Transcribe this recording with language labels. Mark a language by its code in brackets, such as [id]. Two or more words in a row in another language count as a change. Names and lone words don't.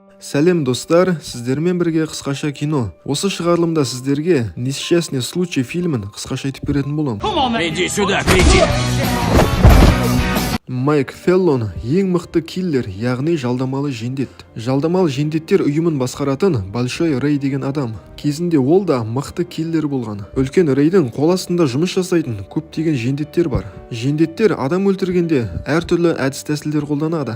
[kk] Сәлем достар, сіздермен бірге қысқаша кино. Осы шығарылымда сіздерге «Несчастный случай» фильмін қысқаша айтып беретін болам. [ru] Иди сюда, кретин! [kk] Майк Феллон ең мықты киллер, яғни жалдамалы жендет. Жалдамалы жендеттер ұйымын басқаратын Большой Рэй деген адам. Кезінде ол да мықты киллер болған. Үлкен Рейдің қол астында жұмыс жасайтын көптеген жендеттер бар. Жендеттер адам өлтіргенде әртүрлі әдіс-тәсілдер қолданады.